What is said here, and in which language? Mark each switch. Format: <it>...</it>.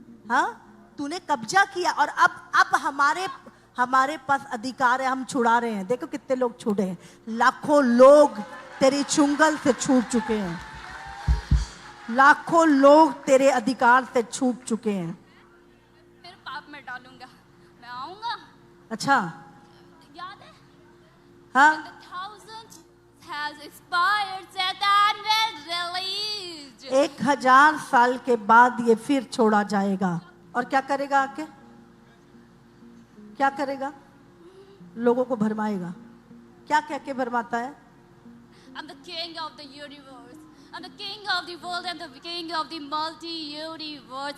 <hi>हाँ, तूने कब्जा किया और अब हमारे पास अधिकार है। हम छुड़ा रहे हैं। देखो कितने लोग छूटे हैं। लाखों लोग तेरी चुंगल से छूट चुके हैं। लाखों लोग तेरे अधिकार से छूट चुके हैं। फिर पाप में डालूंगा, मैं आऊंगा। अच्छा, याद है? हाँ,</hi> <en>has expired, Satan will release.</en> <hi>1000 साल के बाद ये फिर छोड़ा जाएगा। और क्या करेगा? आके क्या करेगा? लोगों को भरमाएगा। क्या कह के भरमाता है?</hi> <en>I'm the king of the universe. I'm the king of the world. I'm the king of the multi-universe.</en>